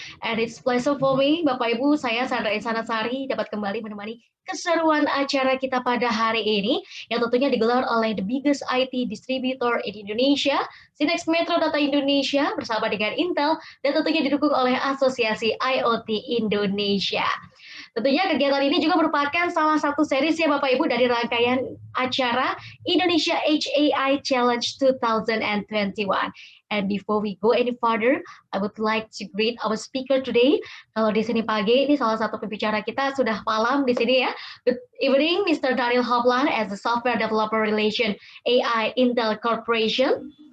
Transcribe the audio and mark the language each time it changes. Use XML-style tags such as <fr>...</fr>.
<en>And it's pleasure for me,</en> <id>Bapak Ibu, saya Sandra Insanasari dapat kembali menemani keseruan acara kita pada hari ini yang tentunya digelar oleh</id> <en>the biggest IT distributor in Indonesia,</en> <id>Synnex Metrodata Indonesia bersama dengan Intel dan tentunya didukung oleh Asosiasi IoT Indonesia. Tentunya kegiatan ini juga merupakan salah satu series ya Bapak Ibu dari rangkaian acara Indonesia HAI Challenge 2021.</id> <en>And before we go any further, I would like to greet our speaker today.</en> <id>Kalau di sini pagi, ini salah satu pembicara kita sudah malam di sini ya.</id> <en>Good evening, Mr. Daryl Hopland as the Software Developer Relation AI Intel Corporation.</en>